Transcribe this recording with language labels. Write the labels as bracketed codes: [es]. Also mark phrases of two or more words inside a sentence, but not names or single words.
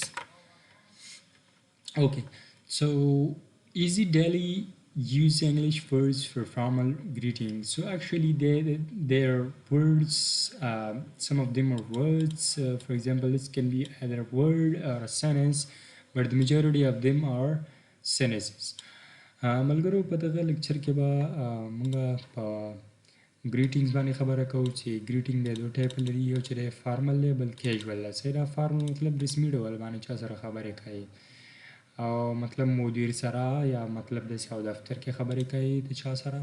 [en] Okay, so easy daily use English words for formal greetings. So actually, they're words. Some of them are words. For example, this can be either a word or a sentence, but the majority of them are sentences. [ps] ملګرو په دغه لیکچر کې به موږ په greetings باندې خبره کوو چې greeting د دوه ټایپ لري، یو چې د فارمل دی بل کیژول دی. صحیح ده، فارمل مطلب رسمي ډول باندې چا سره خبرې کوي، او مطلب مدیر سره یا مطلب داسې او دفتر کې خبرې کوي د چا سره.